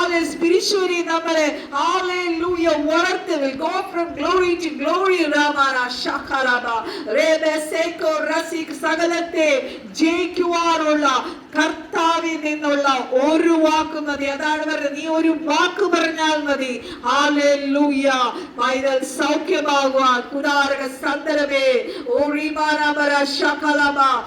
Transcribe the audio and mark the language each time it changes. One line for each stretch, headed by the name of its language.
Malayalam: Spiritually നമ്മളെ hallelujah വളർത്തും.
English: Will go from glory to glory. രാമന ശകരബ. റേബസേകോ റസിക്.
Malayalam: സകലത്തെ ജയിക്കുവാനുള്ള കർത്താവിൽ നിന്നുള്ള ഒരു വാക്ക് മതി. അതാണ് പറയുന്നത്, നീ ഒരു വാക്ക് പറഞ്ഞാൽ മതി. ഹല്ലേലൂയ. പൈതൽ സൗഖ്യമാകുവാൻ. കുദാരക സന്ദരമേ ഓറിമാനമര ശകലബ.